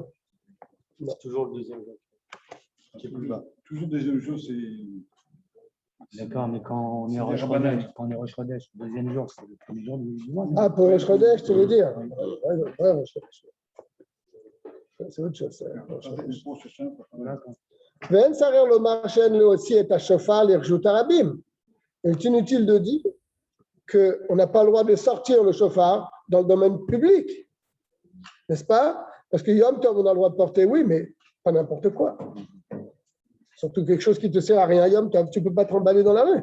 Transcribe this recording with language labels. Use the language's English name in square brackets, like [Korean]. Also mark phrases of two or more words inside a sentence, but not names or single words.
[French] C'est toujours le deuxième jour. Qui est plus bas. Toujours le deuxième jour, c'est. D'accord, mais quand on est Rosh Chodesh, le deuxième jour, c'est le premier jour du mois. Ah, pour Rosh Chodesh, tu veux dire? Ouais, Rosh Chodesh. C'est autre chose. [Hebrew] ואין צריך לומר שאין מוציאין את השופר לרשות הרבים. [French] Il est inutile de dire qu'on n'a pas le droit de sortir le chauffard dans le domaine public. N'est-ce pas? Parce que Yom Tov, on a le droit de porter, oui, mais pas n'importe quoi. Surtout quelque chose qui ne te sert à rien, Yom Tov, tu ne peux pas te remballer dans la rue.